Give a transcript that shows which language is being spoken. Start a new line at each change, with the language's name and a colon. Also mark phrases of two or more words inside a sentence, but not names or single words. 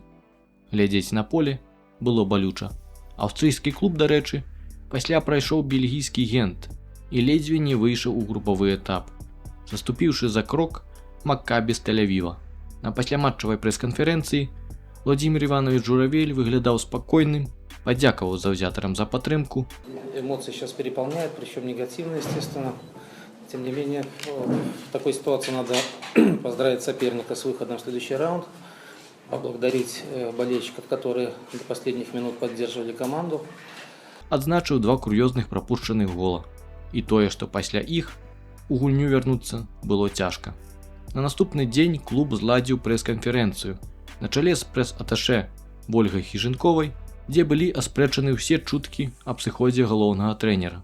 Belarusian: Глядзець на поле было балюча. Аўстрыйскі клуб, дарэчы, пасля прайшоў бельгійскі Гент і ледзьве не выйшаў у групавы этап, заступіўшы за крок Маккабі з Тель-Авіва. На пасляматчавай прэс-канферэнцыі Владимир Иванович Журавель выглядаў спакойным, падзякаваў заўзятарам за падтрымку.
Russian: Эмоции сейчас переполняют, причем негативно, естественно. Тем не менее, в такой ситуации надо поздравить соперника с выходом в следующий раунд, поблагодарить болельщиков, которые до последних минут поддерживали команду.
Belarusian: Адзначыў 2 кур'ёзных прапушчаных гола. І тое, што пасля іх у гульню вярнуцца было цяжка. На наступны дзень клуб зладзіў прэс-канферэнцыю на чале з прэс-аташэ Вольгай Хіжынковай, дзе былі аспрэчаны ўсе чуткі аб сыходзе галоўнага трэнера.